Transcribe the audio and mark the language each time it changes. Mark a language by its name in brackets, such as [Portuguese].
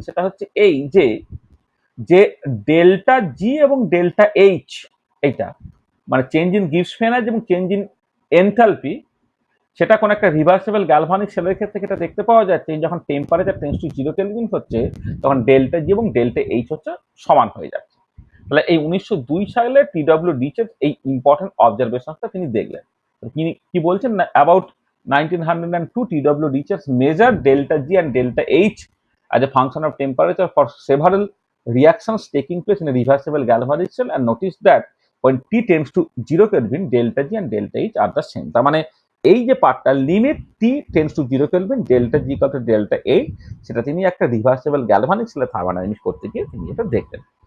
[Bangla] সেটা হচ্ছে এই যে যে ডেল্টা জি এবং ডেল্টা এইচ, এইটা মানে চেঞ্জ ইন গিবস এনার্জি এবং চেঞ্জ ইন এনথালপি, সেটা কোন একটা রিভার্সেবল গ্যালভানিক সেলের ক্ষেত্রে যেটা দেখতে পাওয়া যাচ্ছে, যখন টেম্পারেচার টেন্ডস টু 0 কেলভিন হচ্ছে তখন ডেল্টা জি এবং ডেল্টা এইচ হচ্ছে সমান হয়ে যাচ্ছে। তাহলে এই 1902 সালে টিডব্লিউ রিচার্ডস এই ইম্পর্টেন্ট অবজারভেশনটা তিনি দেখলেন। তিনি কি বলছেন না, [English] About 1902 TW Richards measure delta G and delta H as a function of temperature for several reactions taking place in a reversible galvanic cell and noticed that when T tends to 0 Kelvin, delta G and delta H are the same. [Bangla] তার মানে এই যে পার্টটা limit [English] T tends to 0 Kelvin, delta G equal to delta H, [Bangla] সেটা তিনি একটা reversible galvanic সেলে thermodynamics করতে গিয়ে তিনি এটা দেখলেন।